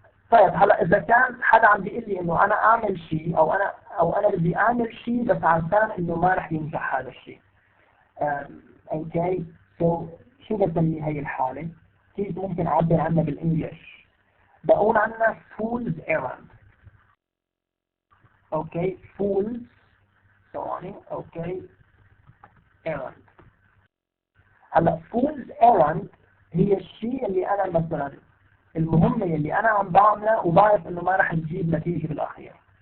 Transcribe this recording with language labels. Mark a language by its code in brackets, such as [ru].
[ar] طيب هلا إذا كان حدا عم بيقول لي إنه أنا أعمل شيء أو أنا بدي أعمل شيء بس عشان إنه ما رح ينجح هذا الشيء. [en] Okay, so [ar] شو بسمي هي الحالة؟ كيف ممكن أعبر عنها بالإنجليش؟ بقول عنها fool's errand. [en] Okay, fool's ثواني. Okay, errand. [ar] هلا fool's errand هي الشيء اللي أنا مثلا المهمة اللي أنا عم بعملها وبعرف إنه ما رح تجيب نتيجة بالأخير.